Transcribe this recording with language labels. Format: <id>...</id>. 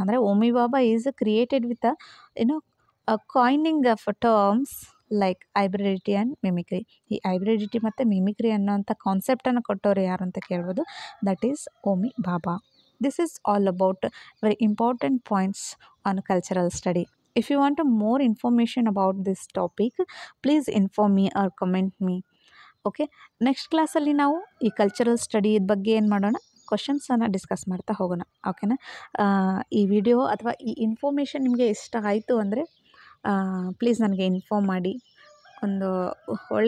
<en>ಅಂದರೆ Homi Bhabha is created with coining of terms like hybridity and mimicry.</en> <kn>ಈ ಹೈಬ್ರಿಡಿಟಿ ಮತ್ತು ಮಿಮಿಕ್ರಿ ಅನ್ನೋಂಥ ಕಾನ್ಸೆಪ್ಟನ್ನು ಕೊಟ್ಟವರು ಯಾರು ಅಂತ ಕೇಳ್ಬೋದು.</kn> <en>That is Homi Bhabha. This is all about very important points on cultural study. If you want more information about this topic, please inform me or comment me.</en> <kn>Okay, next ಕ್ಲಾಸಲ್ಲಿ ನಾವು ಈ ಕಲ್ಚರಲ್ ಸ್ಟಡಿ ಬಗ್ಗೆ ಏನು ಮಾಡೋಣ, ಕ್ವಶನ್ಸನ್ನು ಡಿಸ್ಕಸ್ ಮಾಡ್ತಾ ಹೋಗೋಣ. ಓಕೆನಾ. ಈ ವಿಡಿಯೋ ಅಥವಾ ಈ ಇನ್ಫಾರ್ಮೇಷನ್ ನಿಮಗೆ ಇಷ್ಟ ಆಯಿತು ಅಂದರೆ ಪ್ಲೀಸ್ ನನಗೆ ಇನ್ಫಾರ್ಮ್ ಮಾಡಿ, ಒಂದು ಒಳ್ಳೆಯ ಕಮೆಂಟನ್ನು ಮಾಡಿ. ಇದ್ರ ಮೇಲೆ ನಾನು ಇನ್ನೂ ಕ್ಲಾಸಸನ್ನು ಮಾಡ್ತಾ ಹೋಗ್ತೀನಿ.</kn>